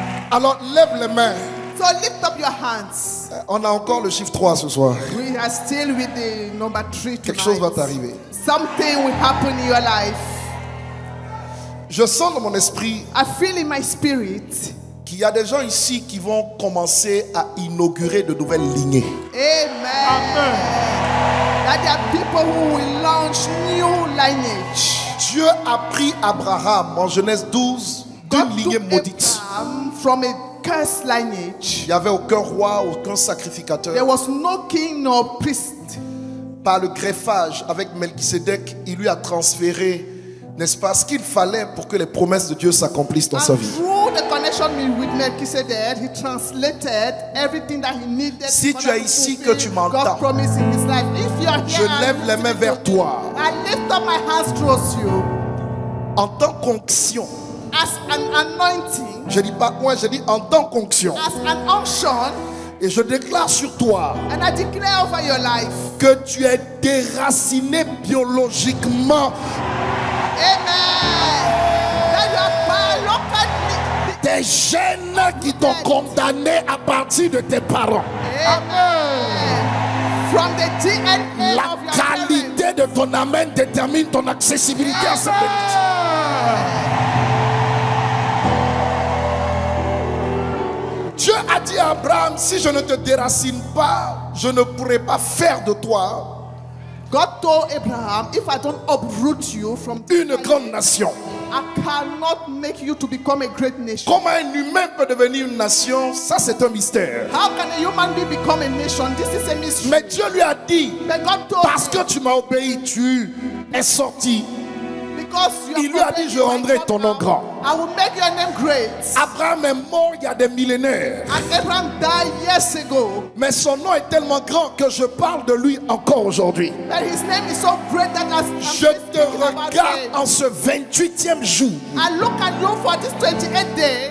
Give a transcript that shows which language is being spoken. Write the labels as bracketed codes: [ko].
[fr] Alors lève les mains. [en] So lift up your hands. [fr] On a encore le chiffre 3 ce soir. [en] We are still with the number 3 [fr] Quelque chose va [en] tonight. [fr] t'arriver. [en] Something will happen in your life. [fr] Je sens dans mon esprit [en] I feel in my spirit. [fr] qu'il y a des gens ici qui vont commencer à inaugurer de nouvelles lignées. Amen. [en] That there are people who will launch new lineage. [fr] Dieu a pris Abraham en Genèse 12 d'une [en] God [fr] lignée [en] took [fr] maudite. [en] Abraham from a cursed lineage. [fr] Il n'y avait aucun roi, aucun [en] There [fr] sacrificateur. [en] was no king nor priest. [fr] Par le greffage avec Melchisédek, il lui a transféré, n'est-ce pas, ce qu'il fallait pour que les promesses de Dieu s'accomplissent dans sa [en] And [fr] vie. [en] through the connection with Melchizedek, he translated everything that he needed. [fr] Si [en] to [fr] tu es [en] fulfill [fr] ici, que tu m'entends, [en] God's promise in his life. If you are [fr] Je [en] here, [fr] lève les mains vers toi. [en] I lift up my hands towards you [fr] En tant qu'onction, [en] as an anointing, [fr] je dis pas moi, je dis en tant qu'onction. [en] as an unction, [fr] Et je déclare sur toi [en] and I declare over your life. [fr] que tu es déraciné biologiquement. Amen. [en] That you are biologically. [fr] Des gènes qui t'ont condamné à partir de tes parents. [en] Amen. From the DNA [fr] La [en] of your parents. [fr] qualité de ton amen détermine ton accessibilité à cette bénédiction. Dieu a dit à Abraham, si je ne te déracine pas, je ne pourrai pas faire de toi [en] God told Abraham, if I don't uproot you from [fr] une grande nation. [en] I cannot make you to become a great nation. [fr] Comment un humain peut devenir une nation, ça c'est un mystère. [en] How can a human being become a nation? This is a mystery. [fr] Mais Dieu lui a dit, [en] But God told [fr] parce [en] him, [fr] que tu m'as obéi, tu es sorti. [en] because you [fr] Il lui a dit, je rendrai ton nom grand. [en] I will make your name great. [fr] Abraham est mort il y a des millénaires. [en] And Abraham died years ago. [fr] Mais son nom est tellement grand que je parle de lui encore aujourd'hui. [en] But his name is so great that I'm [fr] Je te [en] speaking about [fr] regarde [en] him. [fr] en ce 28e jour [en] I look at you for this 28th day